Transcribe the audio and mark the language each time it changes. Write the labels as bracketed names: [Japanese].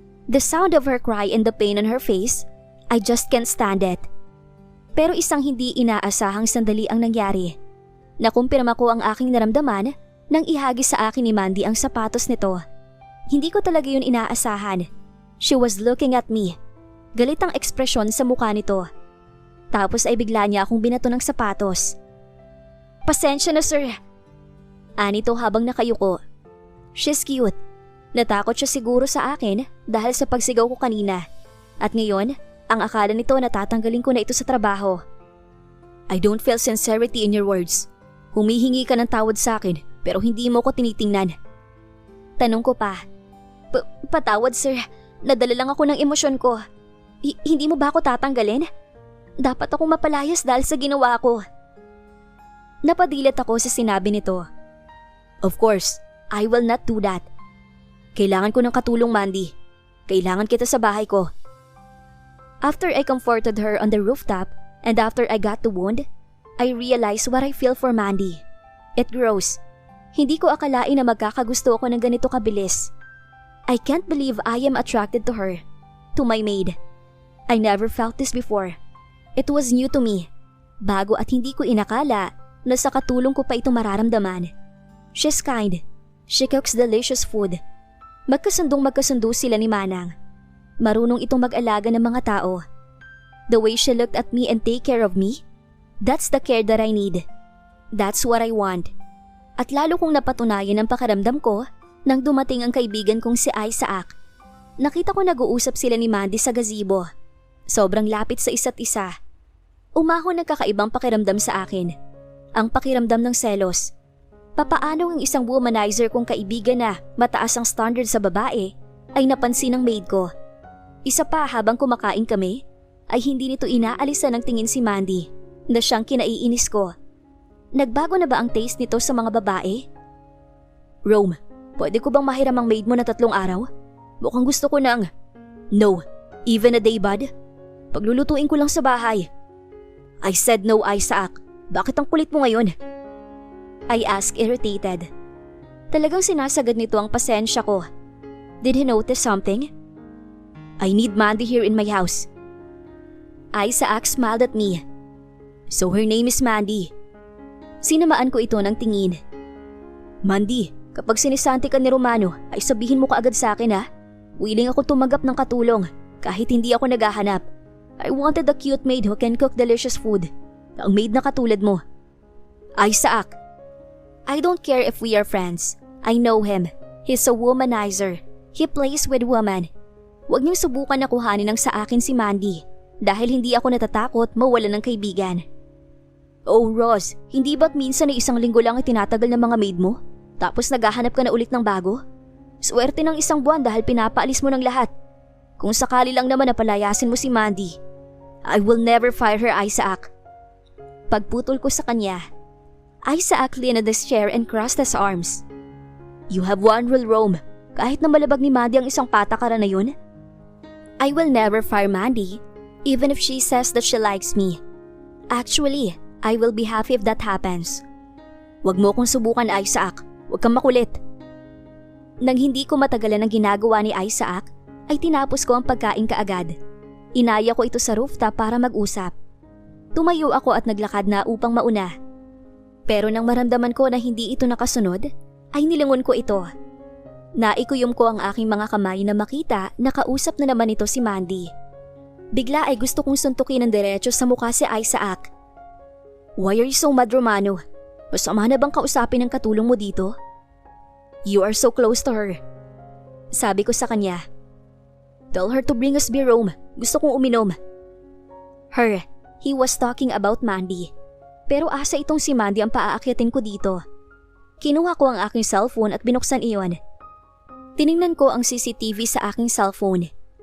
[English] The sound of her cry and the pain on her face, I just can't stand it. [Filipino] Pero isang hindi inaasahang sandali ang nangyari. Nakumpirma ko ang aking naramdaman nang ihagis sa akin ni Mandy ang sapatos nito. Hindi ko talaga yun inaasahan. [English] She was looking at me. [Filipino] Galit ang ekspresyon sa mukha nito. Tapos ay bigla niya akong binato ng sapatos. Pasensya na, sir. Anito habang nakayuko. [English] She's cute. [Filipino] Natakot siya siguro sa akin dahil sa pagsigaw ko kanina. At ngayon, ang akala nito na tatanggalin ko na ito sa trabaho. [English] I don't feel sincerity in your words. [Filipino] Humihingi ka ng tawad sa akin pero hindi mo ko tinitingnan. Tanong ko pa. Patawad, sir. Nadala lang ako ng emosyon ko. Hindi mo ba ako tatanggalin? Dapat akong mapalayas dahil sa ginawa ko. Napadilat ako sa sinabi nito. [English] Of course, I will not do that. [Filipino] Kailangan ko ng katulong, [English] Mandy. [Filipino] Kailangan kita sa bahay ko. [English] After I comforted her on the rooftop and after I got the wound, I realized what I feel for Mandy. It grows. [Filipino] Hindi ko akalain na magkakagusto ako ng ganito kabilis. [English] I can't believe I am attracted to her, to my maid. I never felt this before. It was new to me. [Filipino] Bago at hindi ko inakala na sa katulong ko pa ito mararamdaman. [English] She's kind. She cooks delicious food. [Filipino] Magkasundo sila ni Manang. Marunong itong mag-alaga ng mga tao. [English] The way she looked at me and take care of me, that's the care that I need. That's what I want. [Filipino] At lalo kong napatunayan ang pakiramdam ko nang dumating ang kaibigan kong si Isaac. Nakita ko nag-uusap sila ni Mandy sa gazebo. Sobrang lapit sa isa't isa. Umahon ng kakaibang pakiramdam sa akin. Ang pakiramdam ng selos. Papaano ang isang womanizer kong kaibigan na mataas ang standard sa babae ay napansin ng maid ko. Isa pa habang kumakain kami ay hindi nito inaalisan ng tingin si Mandy na siyang kinaiinis ko. Nagbago na ba ang taste nito sa mga babae? Rome, pwede ko bang mahiram ang maid mo na 3 araw? Mukhang gusto ko ng... [English] No, even a day, bud. [Filipino] Paglulutuin ko lang sa bahay. [English] I said no, Isaac. [Filipino] Bakit ang kulit mo ngayon? [English] I asked, irritated. [Filipino] Talagang sinasagad nito ang pasensya ko. [English] Did he notice something? I need Mandy here in my house. Isaac smiled at me. So her name is Mandy. [Filipino] Sinamaan ko ito ng tingin. Mandy, kapag sinisanti ka ni Romano ay sabihin mo kaagad sa akin ha. Willing ako tumanggap ng katulong kahit hindi ako naghahanap. [English] I wanted a cute maid who can cook delicious food. [Filipino] Ang maid na katulad mo. [English] Isaac. I don't care if we are friends. I know him. He's a womanizer. He plays with women. [Filipino] Huwag niyong subukan na kuhanin ng sa akin si Mandy dahil hindi ako natatakot mawalan ng kaibigan. Oh Ross, hindi ba't minsan ay 1 linggo lang itinatagal ng mga maid mo? Tapos naghahanap ka na ulit ng bago? Swerte ng 1 buwan dahil pinapaalis mo ng lahat. Kung sakali lang naman na palayasin mo si Mandy, [English] I will never fire her, [Filipino] Isaac. Pagputol ko sa kanya, [English] Isaac leaned on his chair and crossed his arms. You have one rule, Rome. [Filipino] kahit na malabag ni Mandy ang isang patakaran na yun? [English] I will never fire Mandy, even if she says that she likes me. Actually, I will be happy if that happens. [Filipino] Huwag mo kong subukan, Isaac. Huwag kang makulit. Nang hindi ko matagalan ang ginagawa ni Isaac, ay tinapos ko ang pagkain kaagad. Inaya ko ito sa rooftop para mag-usap. Tumayo ako at naglakad na upang mauna. Pero nang maramdaman ko na hindi ito nakasunod, ay nilingon ko ito. Naikuyom ko ang aking mga kamay na makita na kausap na naman ito si Mandy. Bigla ay gusto kong suntukin ng diretso sa mukha si Isaac. [English] Why are you so mad, Romano? [Filipino] Masama na bang kausapin ang katulong mo dito? [English] You are so close to her. [Filipino] Sabi ko sa kanya. [English] Tell her to bring us beer, Rome. [Filipino] Gusto kong uminom. [English] Her, he was talking about Mandy. [Filipino] Pero asa itong si Mandy ang paaakyatin ko dito. Kinuha ko ang aking cellphone at binuksan iyon. Tiningnan ko ang CCTV sa aking cellphone.